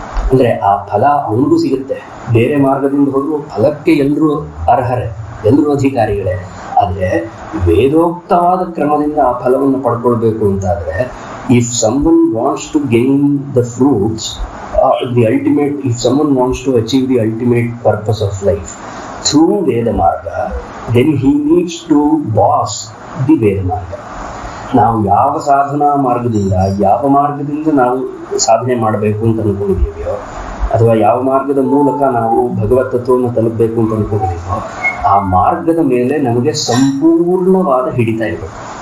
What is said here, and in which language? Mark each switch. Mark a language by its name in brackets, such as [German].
[Kannada] ಅಂದ್ರೆ ಆ ಫಲ ಅವನಿಗೂ ಸಿಗುತ್ತೆ. ಬೇರೆ ಮಾರ್ಗದಿಂದ ಹೋದ್ರು ಫಲಕ್ಕೆ ಎಲ್ಲರೂ ಅರ್ಹರೇ, ಎಲ್ಲರೂ ಅಧಿಕಾರಿಗಳೇ. ಆದರೆ ವೇದೋಕ್ತವಾದ ಕ್ರಮದಿಂದ ಆ ಫಲವನ್ನು ಪಡ್ಕೊಳ್ಬೇಕು ಅಂತಾದ್ರೆ [English] ಇಫ್ someone wants to gain the fruits the ultimate, if someone wants to achieve the ultimate purpose of life through Veda Marga, then he needs to boss the Veda Marga. [Kannada] ನಾವು ಯಾವ ಸಾಧನಾ ಮಾರ್ಗದಿಂದ, ಯಾವ ಮಾರ್ಗದಿಂದ ನಾವು ಸಾಧನೆ ಮಾಡಬೇಕು ಅಂತ ಅನ್ಕೊಂಡಿದ್ದೀವಿಯೋ, ಅಥವಾ ಯಾವ ಮಾರ್ಗದ ಮೂಲಕ ನಾವು ಭಗವತ್ ತತ್ವವನ್ನು ತಲುಪಬೇಕು ಅಂತ ಅನ್ಕೊಂಡಿದ್ದೀವೋ, ಆ ಮಾರ್ಗದ ಮೇಲೆ ನಮಗೆ ಸಂಪೂರ್ಣವಾದ ಹಿಡಿತಾ ಇರಬೇಕು.